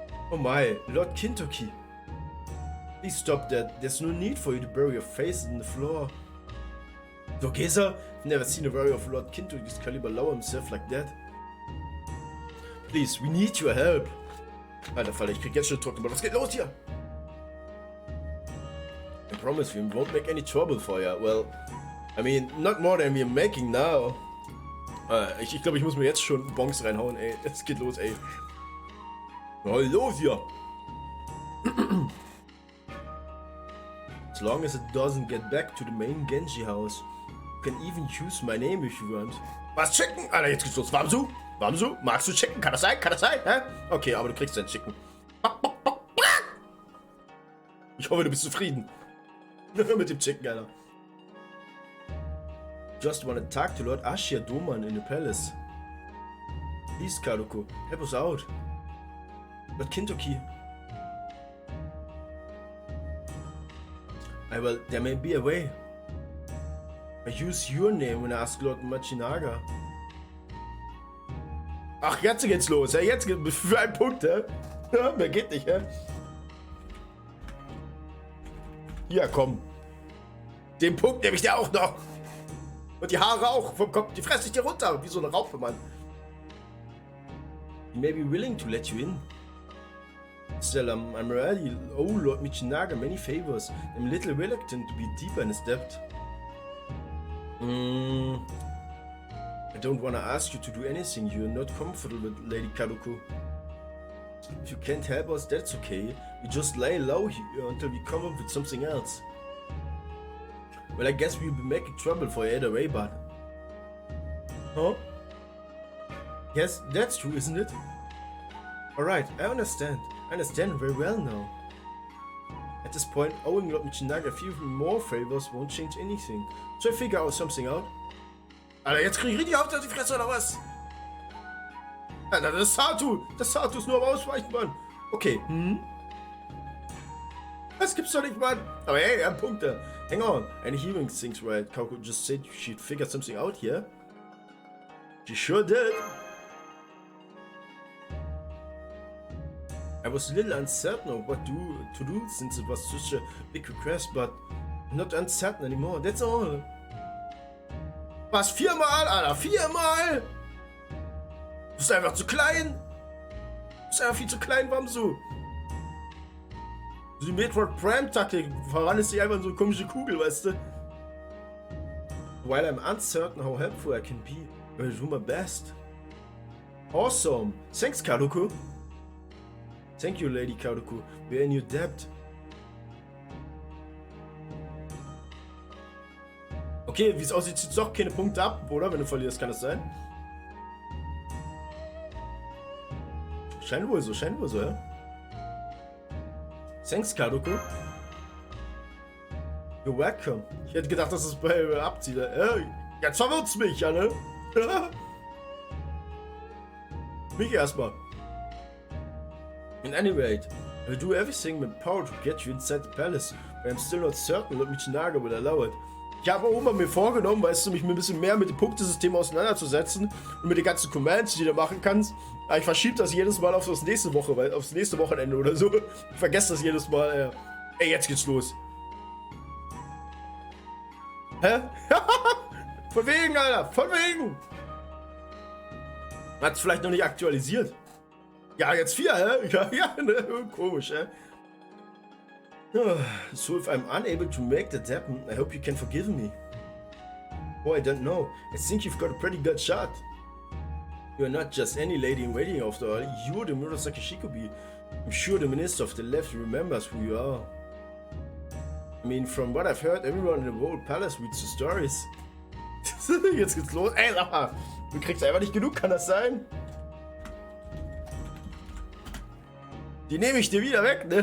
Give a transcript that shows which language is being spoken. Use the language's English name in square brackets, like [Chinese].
[English] Oh my, Lord Kintoki. Please stop that. There's no need for you to bury your face in the floor. Dogesa? I've never seen a warrior of Lord Kintoki's caliber lower himself like that. Please, we need your help. [German] Alter Fall, ich krieg jetzt schon Druck, aber was geht los hier? [English] I promise we won't make any trouble for you. Well, I mean, not more than we're making now. [German] Ich glaube, ich muss mir jetzt schon Bonks reinhauen, ey. Es geht los, ey. Was los hier? [English] As long as it doesn't get back to the main Genji house. You can even use my name if you want. [German] Was, Chicken? Alter, jetzt geht's los. Wamsu? Wamsu? Magst du Chicken? Kann das sein? Kann das sein? Hä? Okay, aber du kriegst dein Chicken. Ich hoffe, du bist zufrieden. Mit dem Chicken, Alter. [English] Just wanna talk to Lord Ashia Doman in the palace. Please, Karuko, help us out. Lord Kintoki. Well, there may be a way. I use your name when I ask Lord Machinaga. [German] Ach, jetzt geht's los, ja? Jetzt geht's für einen Punkt, hä? Ja, mehr geht nicht, hä? Ja, komm. Den Punkt nehme ich dir auch noch. Und die Haare auch vom Kopf, die fresse ich dir runter, wie so eine Raupe, Mann. [English] He may be willing to let you in. Still, I'm ready. Oh, Lord Michinaga, many favors. I'm a little reluctant to be deeper in his debt. I don't want to ask you to do anything you're not comfortable with, Lady Karuko. If you can't help us, that's okay. We just lay low here until we come up with something else. Well, I guess we'll be making trouble for you either way, but... Huh? Yes, that's true, isn't it? Alright, I understand. I understand very well now. At this point, owing Lord Michinaga a few more favors won't change anything. So I figure out something out. [German] Alter, jetzt krieg ich richtig auf die Fresse, oder was? Alter, das Satu ist nur am Ausweichen, Mann. Okay, Das gibt's doch nicht, Mann. Aber hey, er hat Punkte. [English] Hang on, and hearing things right. Karuko just said she'd figured something out here. She sure did. I was a little uncertain of what to do since it was such a big request, but I'm not uncertain anymore, that's all. [German] Was, 4-mal, Alter, 4-mal? Du bist einfach zu klein. Du bist einfach viel zu klein, Wamsu. Die Metroid Prime-Taktik verwandelst dich einfach in so eine komische Kugel, weißt du? [English] While I'm uncertain how helpful I can be, I will do my best. Awesome. Thanks, Karuko. Thank you, Lady Karuko. We're in your debt. [German] Okay, wie es aussieht, zieht doch keine Punkte ab, oder? Wenn du verlierst, kann das sein? Scheint wohl so, ja? [English] Thanks, Karuko. You're welcome. [German] Ich hätte gedacht, dass es bei abzieht. Jetzt verwirrt's mich, ja, ne? Mich erstmal. [English] At any rate, I will do everything in my power to get you inside the palace, but I'm still not certain that Michinaga will allow it. [German] Ich habe auch immer mir vorgenommen, weißt du, mich ein bisschen mehr mit dem Punktesystem auseinanderzusetzen und mit den ganzen Commands, die du machen kannst. Aber ich verschiebe das jedes Mal auf das nächste Woche, aufs nächste Wochenende oder so. Ich vergesse das jedes Mal. Ey, jetzt geht's los. Hä? Von wegen, Alter, von wegen. Hat's vielleicht noch nicht aktualisiert. Ja, jetzt 4, hä? Ja, ne? Komisch, hä? [English] So if I'm unable to make that happen, I hope you can forgive me. Oh, I don't know. I think you've got a pretty good shot. You're not just any lady in waiting after all. You're the Murasaki Shikobi. I'm sure the minister of the left remembers who you are. I mean, from what I've heard, everyone in the whole palace reads the stories. [German] Jetzt geht's los. Ey, sag mal, du kriegst einfach nicht genug, kann das sein? Die nehme ich dir wieder weg, ne?